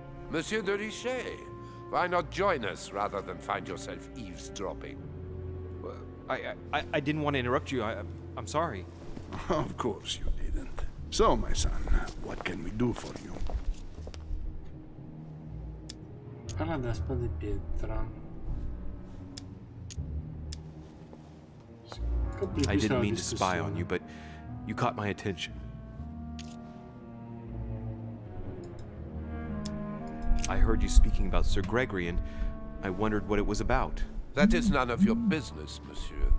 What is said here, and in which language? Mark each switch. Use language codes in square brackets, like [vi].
[en] Monsieur de Richet, why not join us rather than find yourself eavesdropping? I didn't want to interrupt you. I'm sorry. Of course you didn't. So, my son, what can we do for you? [it] Parla della spada di pietra. [en] I didn't mean to spy on you, but you caught my attention. I heard you speaking about Sir Gregory, and I wondered what it was about. That is none of your business, monsieur.